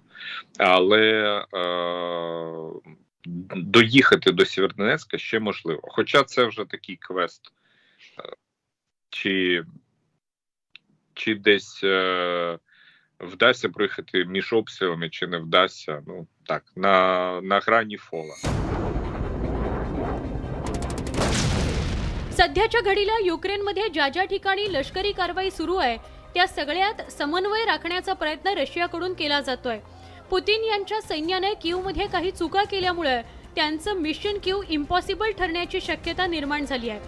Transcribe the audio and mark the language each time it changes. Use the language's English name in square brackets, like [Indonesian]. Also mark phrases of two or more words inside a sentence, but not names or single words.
[Ukrainian] Але доїхати до Сєвєродонецька ще можливо. Хоча це вже такий квест. Чи десь вдасться проїхати між обстрілами, чи не вдасться, так, на грані фола. [Marathi] सध्याच्या घडीला युक्रेनमध्ये ज्या ज्या ठिकाणी लष्करी कारवाई सुरू आहे त्या सगळ्यात समन्वय राखण्याचा प्रयत्न रशियाकडून केला जातोय. पुतिन यांच्या सैन्याने कीवमध्ये काही चुका केल्यामुळे त्यांचं मिशन कीव इम्पॉसिबल ठरण्याची शक्यता निर्माण झाली आहे.